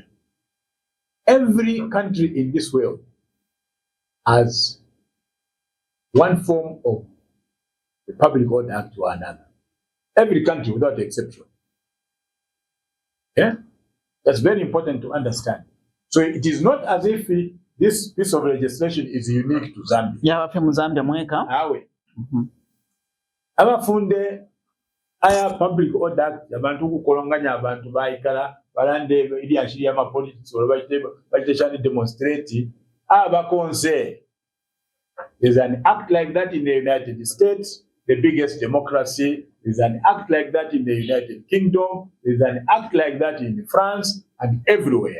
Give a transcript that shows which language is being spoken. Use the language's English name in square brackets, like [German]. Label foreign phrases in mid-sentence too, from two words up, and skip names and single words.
[English] Every country in this world has one form of the Public Order Act or another. Every country without exception. Yeah? That's very important to understand. So it is not as if this piece of legislation is unique to Zambia. Yeah, from Zambia, mweka. [Bemba] Awe. Abafunde aya Public Order Act abantu kukolonganya abantu baikala balande ili ashiri ya politics or bagiteshani demonstrate abakonse. [English] There's an act like that in the United States, the biggest democracy. There's an act like that in the United Kingdom. There's an act like that in France and everywhere.